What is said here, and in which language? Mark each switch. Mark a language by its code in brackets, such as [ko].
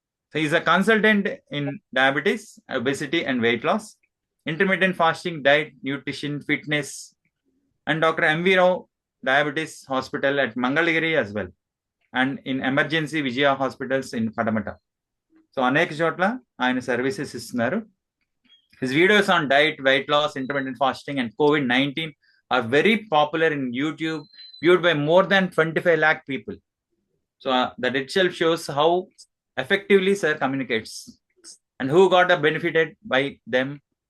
[en] So he is a consultant in diabetes, obesity, and weight loss, intermittent fasting, diet, nutrition, fitness, and Dr. MV Rao Diabetes Hospital at Mangalagiri as well, and in emergency Vijaya hospitals in Patamata. [te] So అనేక చోట్ల ఆయన services ఇస్తున్నారు. [en] His videos on diet, weight loss, intermittent fasting, and COVID-19 are very popular in YouTube, viewed by more than 25 lakh people. So that itself shows how effectively sir communicates and who got benefited by them.